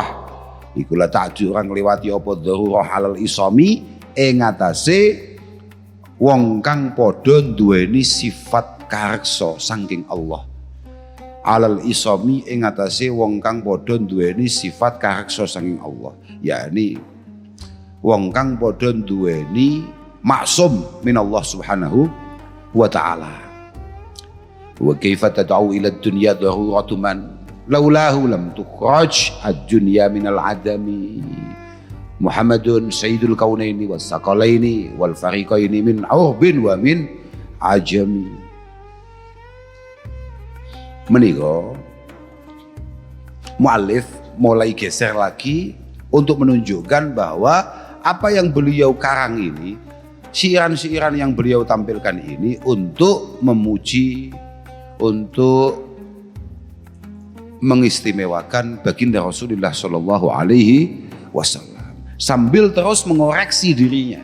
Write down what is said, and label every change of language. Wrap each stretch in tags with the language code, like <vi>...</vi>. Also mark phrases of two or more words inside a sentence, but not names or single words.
<jv>Iku</jv> <ar>لا تعدو</ar> <jv>orang liwati apa</jv> <ar>ضرورة على العصام</ar> <jv>ing atase wong kang padha duweni sifat kareksa saking Allah.</jv> <ar>على العصام</ar> <jv>ing atase wong kang padha duweni sifat kareksa saking Allah. Yakni wong kang padha duweni maksum</jv> <ar>من الله سبحانه وتعالى. وكيف تدعو إلى الدنيا ضرورة من لولاه لم تخرج الدنيا من العدم. محمد سيد الكونين والثقلين والفريقين من عرب ومن عجم.</ar> <id>Menika muallif mulai geser lagi untuk menunjukkan bahwa apa yang beliau karang ini, syiran-syiran yang beliau tampilkan ini untuk memuji, untuk mengistimewakan baginda Rasulullah</id> <ar>صلى الله عليه وسلم,</ar> <id>sambil terus mengoreksi dirinya.</id>